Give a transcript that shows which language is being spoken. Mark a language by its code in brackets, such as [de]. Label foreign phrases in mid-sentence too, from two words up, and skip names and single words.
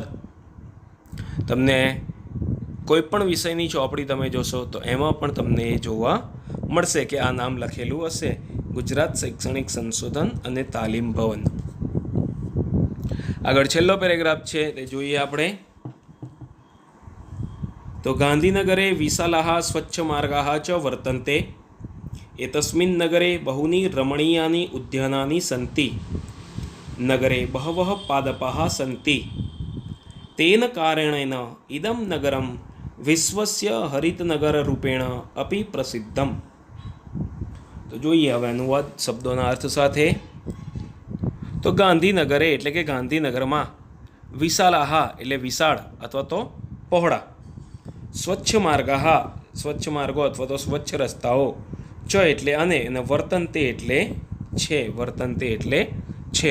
[gu] તમને કોઈ પણ વિષયની ચોપડી તમે જોશો તો એમાં પણ તમને એ જોવા મળશે કે આ નામ લખેલું હશે, ગુજરાત શૈક્ષણિક સંશોધન અને તાલીમ ભવન. આગળ છેલ્લો પેરેગ્રાફ છે તે જોઈએ આપણે તો [sa] गांधीनगरे विशालाः स्वच्छमार्गाः च वर्तन्ते. एतस्मिन् नगरे बहूनि रमणीयानि उद्यानानि सन्ति. नगरे बहवः पादपाः सन्ति. तेन कारणेन इदं नगरं विश्वस्य हरितनगररूपेण अपि प्रसिद्धम्. [gu] તો જોઈએ હવે અનુવાદ શબ્દોના અર્થ સાથે. તો ગાંધીનગરે એટલે કે ગાંધીનગરમાં, વિશાલાહ એટલે વિશાળ અથવા તો પહોળા, [sa] स्वच्छ मार्गाः [gu] સ્વચ્છ માર્ગો અથવા તો સ્વચ્છ રસ્તાઓ, ચ એટલે અને વર્તનતે એટલે છે, વર્તનતે એટલે છે.